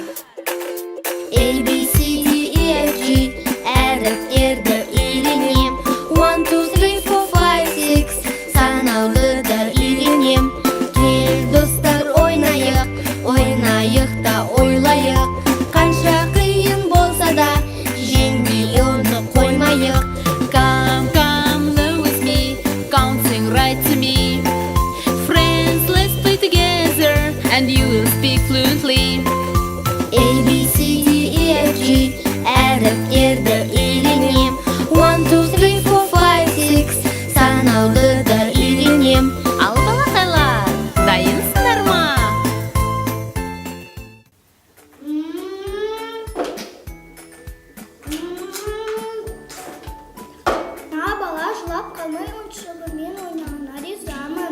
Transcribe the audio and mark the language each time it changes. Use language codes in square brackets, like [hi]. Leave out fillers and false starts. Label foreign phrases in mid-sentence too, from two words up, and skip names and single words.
[kk] A, B, C, D, E, F, G әріптерді үйренем. 1, 2, 3, 4, 5, 6 санауды да үйренем. Кел достар ойнайық, ойнайық та ойлайық. Қанша қиын болса да жеңбей оны қоймайық. [en] Come learn with me, counting right to me. Friends, let's play together, and you will speak fluently. [kk] A, B, C, D, E, F, G әріптерді үйренем. 1, 2, 3, 4, 5, 6 санауды да үйренем. Ал балақайлар, дайынсыңдар ма? Бала жылап қалмай ойыншығымен ойнауына ризамын.